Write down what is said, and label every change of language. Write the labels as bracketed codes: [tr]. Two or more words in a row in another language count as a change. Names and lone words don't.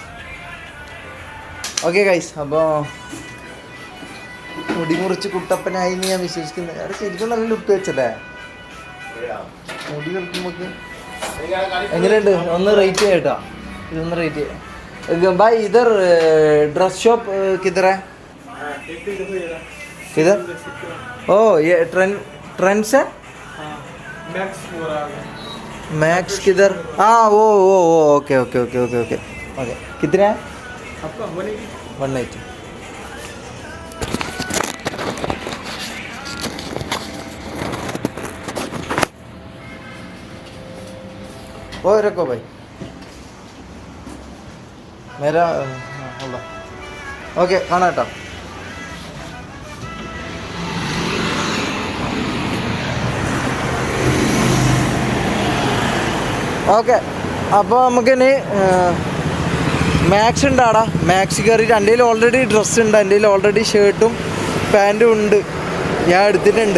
[en] okay guys, [ml] അപ്പോൾ മുടി മുറിച്ച് കുട്ടപ്പനായി എന്ന് ഞാൻ വിശ്വസിക്കുന്നത്. അവിടെ ശരിക്കും നല്ല ലുക്ക് വെച്ചല്ലേ മുടി കളിക്കുമ്പോൾ. എങ്ങനെയുണ്ട്? ഒന്ന് റേറ്റ് ചെയ്യട്ടാ. ഇതൊന്ന് റേറ്റ് ചെയ്യാം. [hi] भाई इधर [en] dress shop [hi] കിധർ है? किधर? ओ ये ट्रेंड्स है. मैक्स किधर? हाँ वो [en] okay okay okay okay okay okay. कितने है आपका? 180. वो रखो भाई मेरा. [hi] ओके खाना था. [ml] ഓക്കെ, അപ്പോൾ നമുക്കിനി മാക്സ് ഉണ്ടാടാ. മാക്സ് കയറിയിട്ട് എൻ്റെ കയ്യിൽ [en] already dress [ml] ഉണ്ട്. എൻ്റെ കയ്യിൽ ഓൾറെഡി ഷർട്ടും പാൻറ്റും ഉണ്ട്, ഞാൻ എടുത്തിട്ടുണ്ട്.